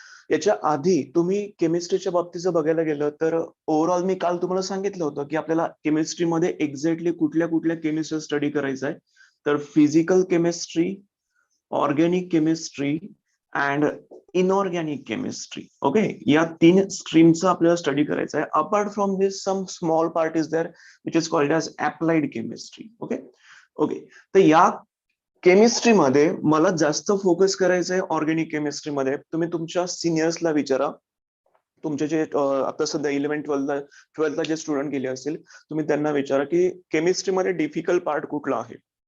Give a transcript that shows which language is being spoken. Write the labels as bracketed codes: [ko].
[mr] याच्या आधी तुम्ही केमिस्ट्रीच्या बाबतीत जर बघायला गेलं तर ओव्हरऑल मी काल तुम्हाला सांगितलं होतं की आपल्याला केमिस्ट्रीमध्ये एक्झॅक्टली कुठल्या कुठल्या केमिस्ट्री स्टडी करायचं आहे. तर physical chemistry, organic chemistry and inorganic chemistry. Okay, या 3 स्ट्रीमचा आपल्याला स्टडी करायचा आहे. [en] Apart from this some small part is there which is called as applied chemistry. [mr] Okay okay, तर या केमिस्ट्रीमध्ये मला जास्त फोकस करायचं आहे ऑर्गॅनिक केमिस्ट्रीमध्ये. तुम्ही तुमच्या सिनियर्सला विचारा, तुमचे जे आता सध्या 11-12ला जे स्टुडंट गेले असतील तुम्ही त्यांना विचारा की केमिस्ट्रीमध्ये डिफिकल्ट पार्ट कुठला आहे.